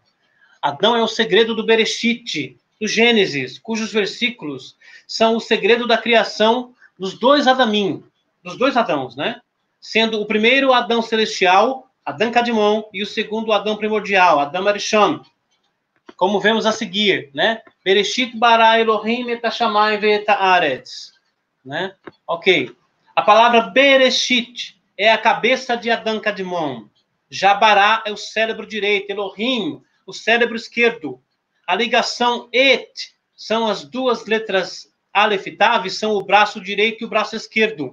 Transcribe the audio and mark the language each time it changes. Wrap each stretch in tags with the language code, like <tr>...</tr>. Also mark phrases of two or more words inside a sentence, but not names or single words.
<pt>Adão é o segredo do Bereshit, do Gênesis, cujos versículos são o segredo da criação dos dois Adamim, dos dois Adãos, né? Sendo o primeiro Adão celestial, Adão Kadmon, e o segundo Adão primordial, Adão Arishon. Como vemos a seguir, né?</pt> <he>בראשית ברא אלהים את השמים ואת הארץ,</he> <pt>né? Ok. A palavra Bereshit é a cabeça de Adão Kadmon. Jabará é o cérebro direito, Elohim, o cérebro esquerdo. A ligação et são as duas letras Aleph Tav, são o braço direito e o braço esquerdo.</pt>